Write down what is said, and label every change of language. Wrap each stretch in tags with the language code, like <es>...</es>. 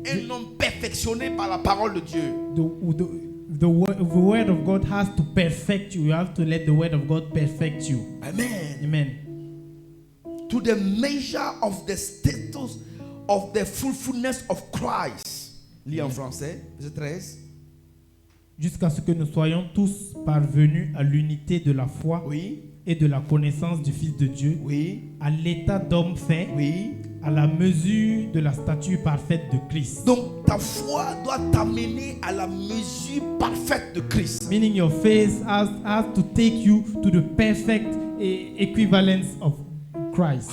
<fr>Un homme perfectionné par la parole de Dieu.</fr> <en>The word of God has to perfect you. You have to let the word of God perfect you. Amen. Amen. To the measure of the status of the fruitfulness of Christ.</en> <fr>Lis en français, verset 13. Jusqu'à ce que nous soyons tous parvenus à l'unité de la foi Oui, et de la connaissance du Fils de Dieu, oui, à l'état d'homme fait, oui. à la mesure de la stature parfaite de Christ. Donc ta foi doit t'amener à la mesure parfaite de Christ.</fr> <en>Meaning your faith has to take you to the perfect equivalence of Christ.</en>